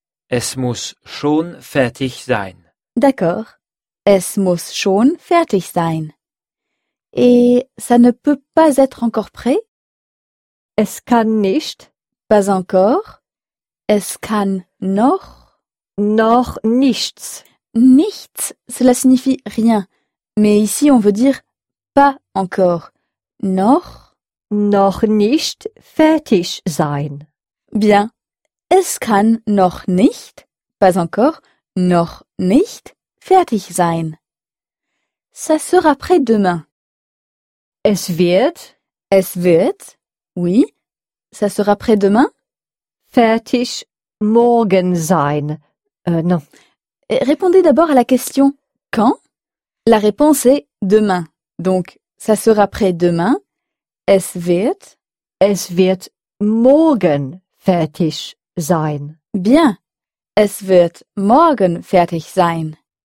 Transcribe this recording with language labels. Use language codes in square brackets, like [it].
[de] Es muss schon fertig sein. [fr] D'accord. [de] Es muss schon fertig sein. [fr] Et ça ne peut pas être encore prêt? [de] Es kann nicht. [fr] Pas encore. [de] Es kann noch. Noch nichts. [fr] Nichts, cela signifie rien. Mais ici, on veut dire pas encore. [de] Noch. Noch nicht fertig sein. [fr] Bien. [de] Es kann noch nicht, [fr] pas encore, [de] noch nicht fertig sein. [fr] Ça sera prêt demain. [de] Es wird, [fr] oui, ça sera prêt demain. [de] Fertig morgen sein, non. [fr] Et répondez d'abord à la question quand. La réponse est demain. Donc, ça sera prêt demain. [de] Es wird morgen fertig sein. Bien, es wird morgen fertig sein.